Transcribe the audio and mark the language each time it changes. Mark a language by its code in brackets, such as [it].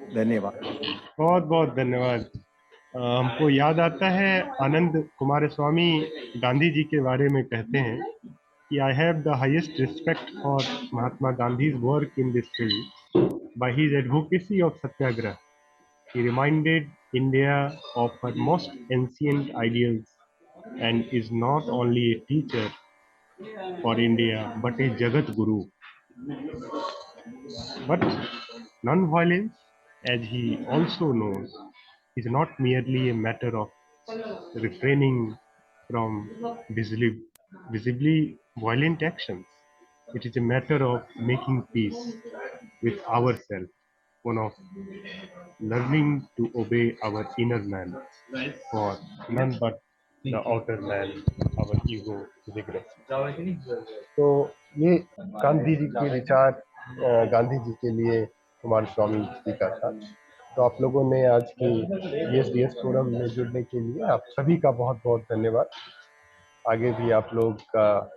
[hi] धन्यवाद। बहुत बहुत धन्यवाद। हमको याद आता है आनंद कुमारस्वामी गांधी जी के बारे में कहते हैं कि [en] I have the highest respect for Mahatma Gandhi's work in this field by his advocacy of satyagraha. He reminded India of her most ancient ideals and is not only a teacher for India but a Jagat Guru. But non-violence, as he also knows, is not merely a matter of refraining from visibly violent actions. It is a matter of making peace with ourselves, one of learning to obey our inner man, for none but the outer man, our ego, is aggressive. [hi] तो ये गांधी जी के विचार गांधी जी के लिए कुमारस्वामी जी का था। तो आप लोगों ने आज की DSDS फोरम में जुड़ने के लिए आप सभी का बहुत बहुत धन्यवाद। आगे भी आप लोग का